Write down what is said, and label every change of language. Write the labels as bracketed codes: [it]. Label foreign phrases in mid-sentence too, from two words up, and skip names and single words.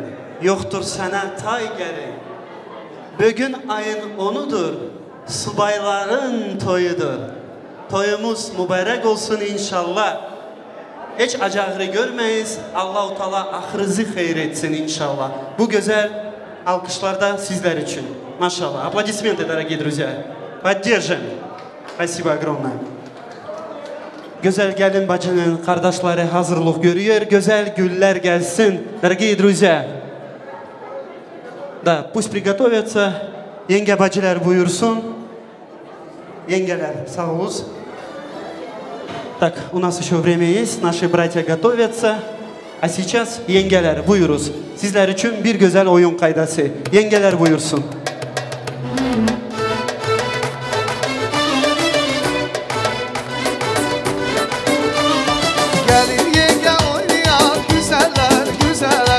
[tr] Yoktur sana tay gelin. Bugün ayın onudur. Subayların toyudur. Toyumuz mübarek olsun inşallah. Hiç acağırı görmeyiz. Allah-u Teala ahırızı hayır etsin inşallah. Bu güzel alkışlar da sizler için. Maşallah. [ru] Аплодисменты, дорогие друзья. Поддержим. Спасибо огромное. [tr] Güzel gelin bacının kardeşleri hazırlık görüyor. Güzel güller gelsin. [ru] Дорогие друзья. Да, пусть приготовятся. [tr] Yenge bacılar buyursun. Yengeler sağ olun. [ru] Так, у нас еще время есть. Наши братья готовятся. А сейчас [tr] yengeler buyuruz. Sizler için bir güzel oyun kaydası. Yengeler buyursun. Gelin yenge oynayan güzeller, güzeller.